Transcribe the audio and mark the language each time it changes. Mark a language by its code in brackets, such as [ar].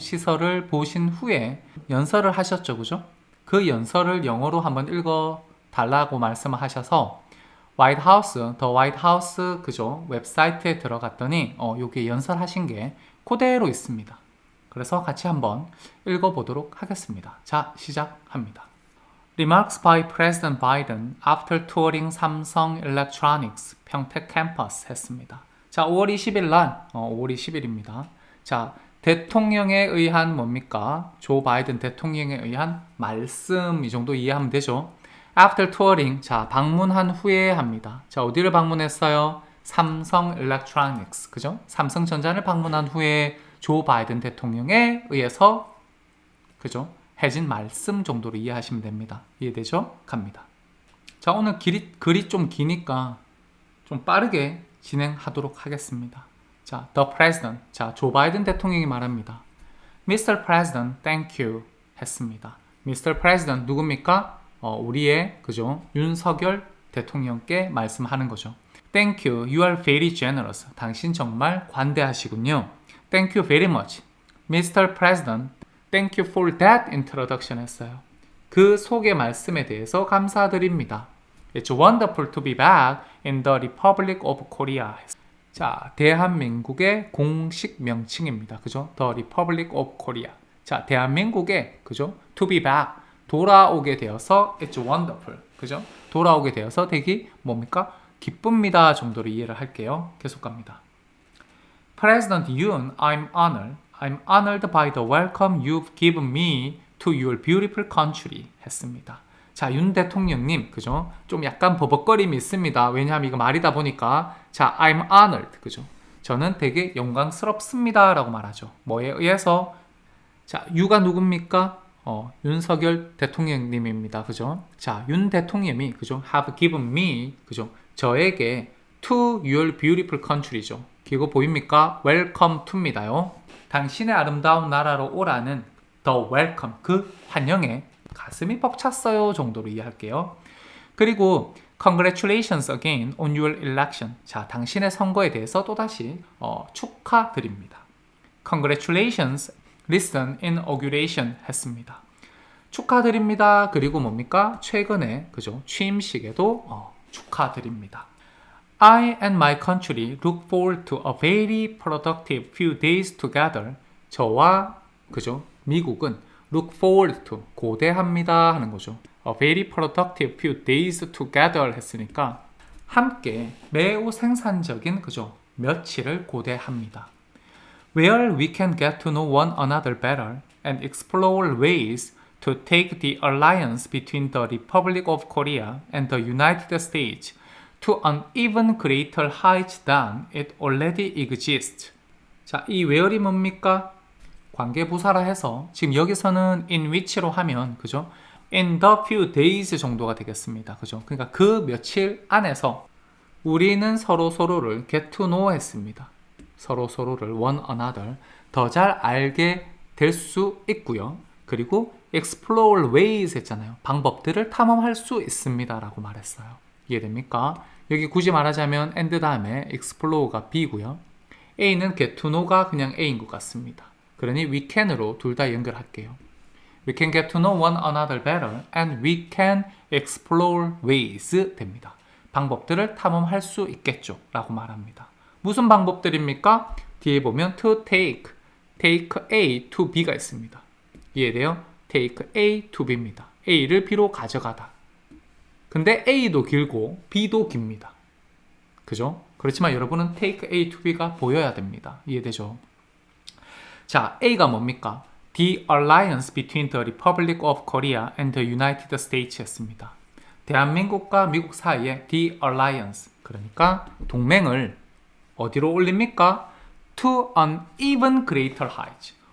[ko] 시설을 보신 후에 연설을 하셨죠, 그죠? 그 연설을 영어로 한번 읽어 달라고 말씀을 하셔서 더 화이트하우스 그죠? 웹사이트에 들어갔더니 여기 연설하신 게 그대로 있습니다. 그래서 같이 한번 읽어보도록 하겠습니다. 자, 시작합니다. [en] Remarks by President Biden after touring Samsung Electronics [ko] 평택 캠퍼스 했습니다. 자, 5월 20일 날, 5월 20일입니다. 자, 대통령에 의한 뭡니까? 조 바이든 대통령에 의한 말씀 이 정도 이해하면 되죠. [en] After touring, [ko] 자, 방문한 후에 합니다. 자, 어디를 방문했어요? 삼성 Electronics, 그죠? 삼성전자를 방문한 후에 조 바이든 대통령에 의해서, 그죠? 해진 말씀 정도로 이해하시면 됩니다. 이해되죠? 갑니다. 자, 오늘 글이 좀 기니까 좀 빠르게 진행하도록 하겠습니다. 자, The President, 자, 조 바이든 대통령이 말합니다. [en] Mr. President, thank you 했습니다. Mr. [ko] President 누굽니까? 우리의 그죠? 윤석열 대통령께 말씀하는 거죠. [en] Thank you. You are very generous. [ko] 당신 정말 관대하시군요. [en] Thank you very much. Mr. President, thank you for that introduction 했어요. [ko] 그 소개 말씀에 대해서 감사드립니다. [en] It's wonderful to be back in the Republic of Korea. [ko] 자, 대한민국의 공식 명칭입니다. [en] 그죠? The Republic of Korea. [ko] 자, 대한민국의 그죠? [en] To be back. [ko] 돌아오게 되어서 [en] it's wonderful. [ko] 그죠? 돌아오게 되어서 되게 뭡니까? 기쁩니다 정도로 이해를 할게요. 계속 갑니다. [en] President Yoon, I'm honored by the welcome you've given me to your beautiful country 했습니다. [ko] 자, 윤 대통령님, 그죠? 좀 약간 버벅거림이 있습니다. 왜냐하면 이거 말이다 보니까 자, [en] I'm honored, [ko] 그죠? 저는 되게 영광스럽습니다 라고 말하죠. 뭐에 의해서? 자, you가 누굽니까? 윤석열 대통령님입니다. 그죠? 자, 윤 대통령이, 그죠? [en] have given me, [ko] 그죠? 저에게 [en] to your beautiful country죠. [ko] 이거 보입니까? [en] welcome to입니다요. [ko] 당신의 아름다운 나라로 오라는 [en] the welcome, [ko] 그 환영에 가슴이 벅찼어요 정도로 이해할게요. [en] 그리고 congratulations again on your election. [ko] 자, 당신의 선거에 대해서 또다시 축하드립니다. [en] congratulations recent inauguration 했습니다. [ko] 축하드립니다. 그리고 뭡니까? 최근에 그죠? 취임식에도 축하드립니다. [en] I and my country look forward to a very productive few days together. [ko] 저와 그죠? 미국은 [en] look forward to [ko] 고대합니다 하는 거죠. [en] A very productive few days together [ko] 했으니까 함께 매우 생산적인 그죠? 며칠을 고대합니다. [en] Where we can get to know one another better and explore ways to take the alliance between the Republic of Korea and the United States to an even greater height than it already exists. [ko] 자, 이 where이 뭡니까? 관계부사라 해서 지금 여기서는 [en] in which [ko] 로 하면 그죠? [en] in the few days [ko] 정도가 되겠습니다. 그죠? 그러니까 그 며칠 안에서 우리는 서로를 [en] get to know [ko] 했습니다. 서로를 [en] one another [ko] 더 잘 알게 될 수 있고요. 그리고 [en] explore ways [ko] 했잖아요. 방법들을 탐험할 수 있습니다 라고 말했어요. 이해됩니까? 여기 굳이 말하자면 and 다음에 explore가 B고요. A는 [en] get to know [ko] 가 그냥 A인 것 같습니다. 그러니 we can으로 둘 다 연결할게요. [en] We can get to know one another better and we can explore ways 됩니다. [ko] 방법들을 탐험할 수 있겠죠 라고 말합니다. 무슨 방법들입니까? 뒤에 보면 [en] to take A to B [ko] 가 있습니다. 이해돼요? [en] take A to B입니다. [ko] A를 B로 가져가다. 근데 A도 길고 B도 깁니다. 그죠? 그렇지만 여러분은 [en] take A to B [ko] 가 보여야 됩니다. 이해되죠? 자, A가 뭡니까? [en] The alliance between the Republic of Korea and the United States 였습니다. [ko] 대한민국과 미국 사이에 [en] the alliance, [ko] 그러니까 동맹을 어디로 올립니까? [en] To an even greater height.